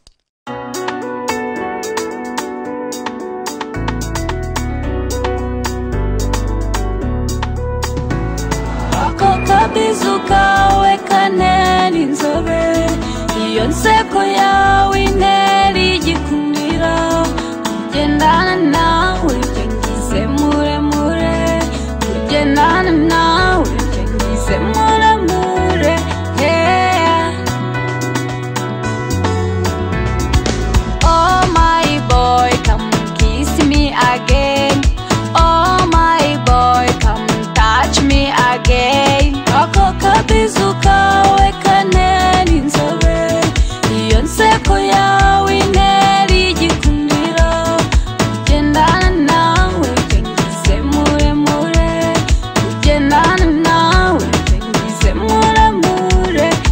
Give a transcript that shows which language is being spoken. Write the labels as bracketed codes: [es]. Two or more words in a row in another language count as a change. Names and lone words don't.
[rn] Akabizu kawe kaneni nzobe iyo nseko yawe interi igikundira kugendana nawe ngize muremure kugendana nawe ngize muremure [en] Oh my boy come kiss me again Oh my boy come touch me again [rn] Ako kabizu kawe kaneni nzobe iyo nseko yawe interi igikundira kugendana nawe ngize muremure kugendana nawe ngize muremure